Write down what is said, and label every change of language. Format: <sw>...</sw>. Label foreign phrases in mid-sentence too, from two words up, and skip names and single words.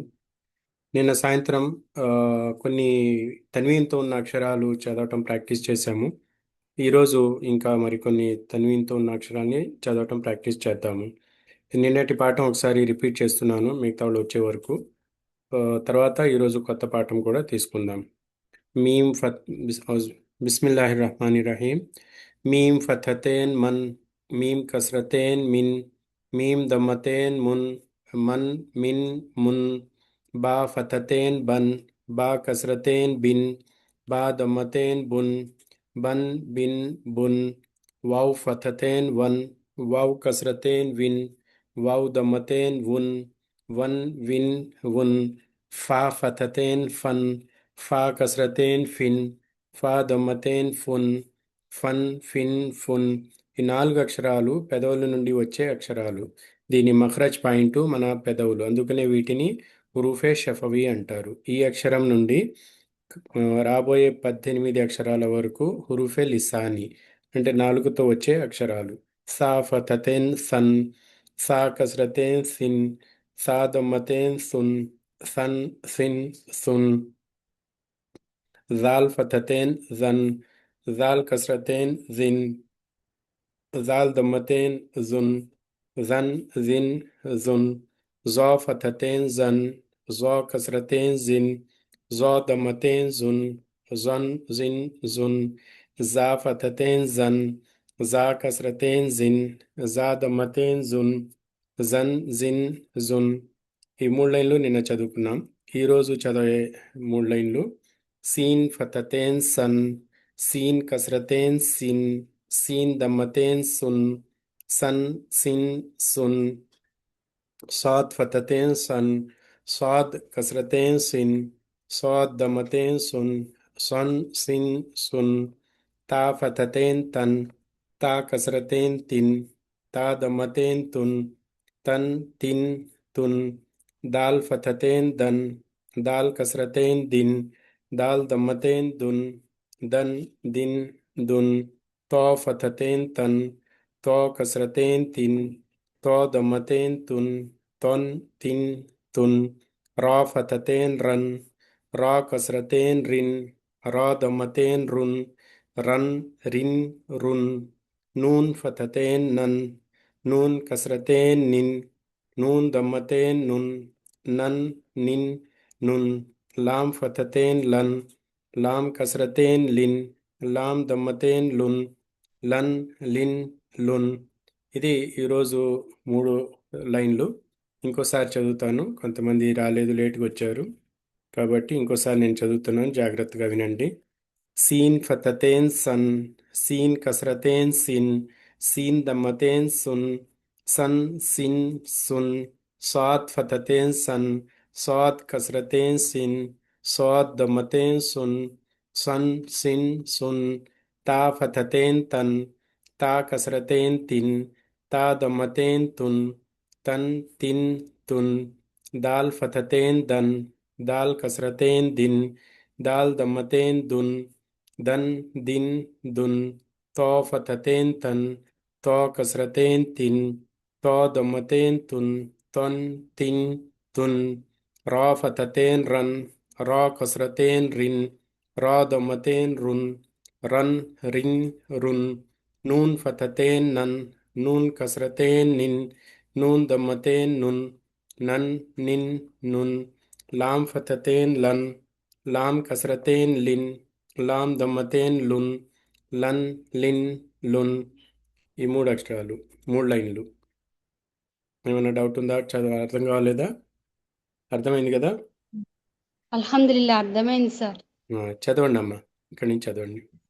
<te>నిన్న సాయంత్రం ఆ, కొన్ని తన్వీన్తో ఉన్న అక్షరాలు చదవటం ప్రాక్టీస్ చేశాము. ఈరోజు ఇంకా మరికొన్ని తన్వీన్తో ఉన్న అక్షరాల్ని చదవటం ప్రాక్టీస్ చేద్దాము. నిన్నటి పాఠం ఒకసారి రిపీట్ చేస్తున్నాను మిగతా వాళ్ళు వచ్చే వరకు. ఆ, తర్వాత ఈరోజు కొత్త పాఠం కూడా తీసుకుందాం.</te> <ar>ميم فت بسم الله الرحمن الرحيم. ميم فتحتين مً، ميم كسرتين مٍ، ميم ضمتين مٌ، مً مٍ مٌ, باء فتحتين بً، باء كسرتين بٍ، باء ضمتين بٌ، بً بٍ بٌ, واو فتحتين وً، واو كسرتين وٍ، واو ضمتين وٌ، وً وٍ وٌ، فاء فتحتين فً, فاء كسرتين فٍ، فاء ضمتين فٌ، فً فٍ فٌ.</ar> <te>ఈ 4 అక్షరాలు పెదవుల నుండి వచ్చే అక్షరాలు. దీని మఖ్రజ్ పాయింట్ మన పెదవులు, అందుకనే వీటిని</te> <ur>حروفِ شفوی</ur> <te>అంటారు. ఈ అక్షరం నుండి రాబోయే 18 అక్షరాల వరకు</te> <ur>حروفِ لسانی</ur> <te>అంటే నాలుగుతో వచ్చే అక్షరాలు.</te> <ar>ثاء فتحتين ثً، ثاء كسرتين ثٍ، ثاء ضمتين ثٌ، ثً ثٍ ثٌ. ذال فتحتين ذً، ذال كسرتين ذٍ، ذال ضمتين ذٌ، ذً ذٍ ذٌ، ضاد فتحتين ضً، ضاد كسرتين ضٍ، ضاد ضمتين ضٌ، ضً ضٍ ضٌ، ظاء فتحتين ظً، ظاء كسرتين ظٍ، ظاء ضمتين ظٌ، ظً ظٍ ظٌ.</ar> <te>ఈ 3 లైన్లు నిన్న చదువుకున్నాం. ఈరోజు చదివే 3 లైన్లు</te> <ar>سين فتحتين سً، سين كسرتين سٍ، سين ضمتين سٌ، سً سٍ سٌ, صاد فتحتين صً، صاد كسرتين صٍ، صاد ضمتين صٌ، صً صٍ صٌ، تاء فتحتين تً, تاء كسرتين تٍ، تاء ضمتين تٌ، تً تٍ تٌ, دال فتحتين دً، دال كسرتين دٍ، دال ضمتين دٌ، دً دٍ دٌ، طاء فتحتين طً، طاء كسرتين طٍ، طاء ضمتين طٌ، طً طٍ طٌ، راء فتحتين رً، راء كسرتين رٍ، راء ضمتين رٌ، رً رٍ رٌ، نون فتحتين نً, نون كسرتين نٍ، نون ضمتين نٌ، نً نٍ نٌ, لام فتحتين لً، لام كسرتين لٍ, لام ضمتين لٌ، لً لٍ لٌ.</ar> <te>ఇది ఈరోజు 3 లైన్లు. ఇంకోసారి చదువుతాను, కొంతమంది రాలేదు, లేట్గా వచ్చారు కాబట్టి ఇంకోసారి నేను చదువుతున్నాను, జాగ్రత్తగా వినండి.</te> <ar>سين فتحتين سً، سين كسرتين سٍ، سين ضمتين سٌ، سً سٍ سٌ, صاد فتحتين صً، صاد كسرتين صٍ، صاد ضمتين صٌ، صً صٍ صٌ, تاء فتحتين تً, تاء كسرتين تٍ، تاء ضمتين تٌ، تً تٍ تٌ، دال فتحتين دً، دال كسرتين دٍ, دال ضمتين دٌ، دً دٍ دٌ، طاء فتحتين طً، طاء كسرتين طٍ، طاء ضمتين طٌ، طً طٍ طٌ، راء فتحتين رً، راء كسرتين رٍ، راء ضمتين رٌ، رً رٍ رٌ، نون فتحتين نً، نون كسرتين نٍ، نون ضمتين نٌ، نً نٍ نٌ, لام فتحتين لً، لام كسرتين لٍ, لام ضمتين لٌ، لً لٍ لٌ.</ar> <te>ఈ 3 అక్షరాలు, 3 లైన్లు. ఏమైనా డౌట్ ఉందా? అర్థం కావాలేదా? అర్థమైంది కదా? అల్హమ్దులిల్లా అర్థమైంది సార్. చదవండి అమ్మా, ఇక్కడి నుంచి చదవండి.</te>